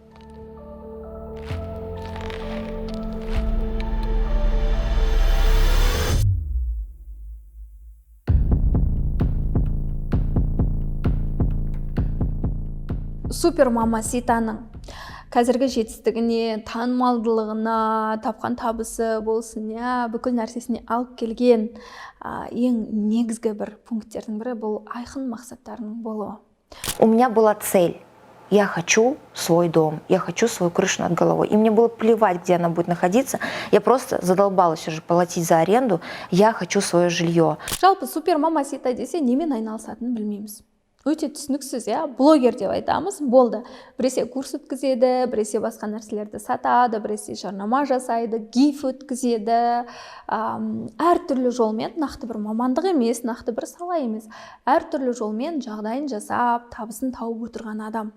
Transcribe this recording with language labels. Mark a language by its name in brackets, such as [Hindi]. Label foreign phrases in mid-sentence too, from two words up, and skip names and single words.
[Kazakh] Супер мамаситаның қазіргі жетістігіне, танымалдылығына, тапқан табысы болсын, бүкіл нәрсесіне алып келген ең негізгі бір пункттердің бірі бұл айқын мақсаттарының болуы. [Russian] У меня была цель. Я хочу свой дом, я хочу свою крышу над головой. И мне было плевать, где она будет находиться. Я просто задолбалась уже платить за аренду. Я хочу свое жилье. [Kazakh] Жалпы супер мамасита десе немен айналысатынын білмейміз. Өте түсініксіз, блогер деп айтамыз, болды. Біресе курс өткізеді, біресе басқа нәрселерді сатады, біресе жарнама жасайды, гиф өткізеді. Әртүрлі жолмен, нақты бір мамандық емес, нақты бір сала емес, әртүрлі жолмен жағдайын жасап, табысын тауып отырған адам.